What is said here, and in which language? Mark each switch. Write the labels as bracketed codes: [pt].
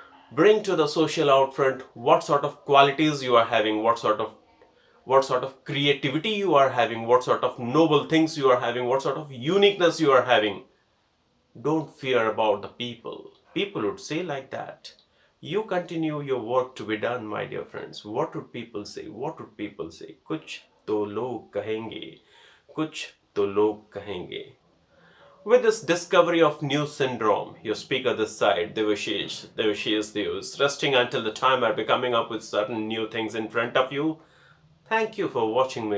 [en] Bring to the social outfront what sort of qualities you are having, what sort of creativity you are having, what sort of noble things you are having, what sort of uniqueness you are having. Don't fear about the people. People would say like that. You continue your work to be done, my dear friends. What would people say? What would people say? [hi] कुछ तो लोग कहेंगे, कुछ तो लोग कहेंगे. [en] With this discovery of new syndrome, your speaker this side, Devashish Deus, resting until the time I'll be coming up with certain new things in front of you. Thank you for watching me.